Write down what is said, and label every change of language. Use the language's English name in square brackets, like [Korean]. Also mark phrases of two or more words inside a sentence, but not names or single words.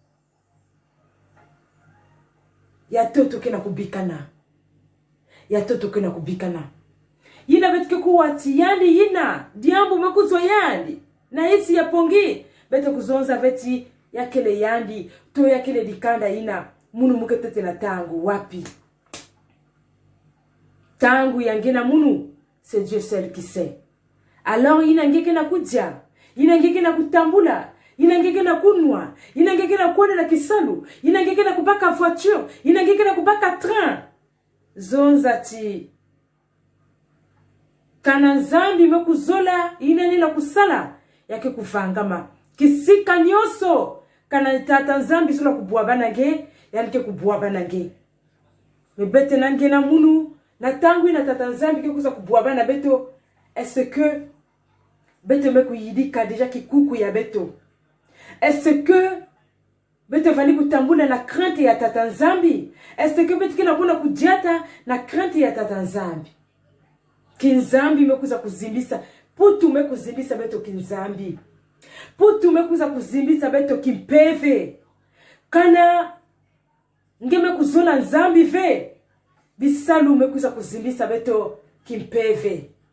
[Kongo] ya toto kena kubikana yina betike kuwati yandi yina diambu mekuzo yandi na hisi ya pongi beto kuzonza veti yakele yandi to yakele dikanda yina munu muketete na tangu wapi tangu yangena munu [French] c'est Dieu seul qui sait alors [Kongo] yina ngeke na kujia yina ngeke na kutambula inangeke na kunwa inangeke na kuona na kisalu inangeke na kubaka voiture inangeke na kubaka train zonzati kana Nzambi mekuzola inanena kusala yake kuvangama kisika nyoso kana tata Nzambi sola kubwa banage yanike kubwa banage mebete nange na munu na tangu ina tata Nzambi ke kuza kubwa bana beto [French] est-ce que [Kongo] beto meku yidika déjà kikuku ya beto [French] est-ce que [Kongo] beto vani kutambula na crainte ya tata Nzambi [French] est-ce que [Kongo] beto kina kuna kudiata na crainte ya tata Nzambi kinzambi mekuza kuzimbisa putu mekuzimbisa beto kinzambi putu mekuza kuzimbisa beto kimpeve kana ngeme kuzola Nzambi ve bisalu mekuza kuzimbisa beto kimpeve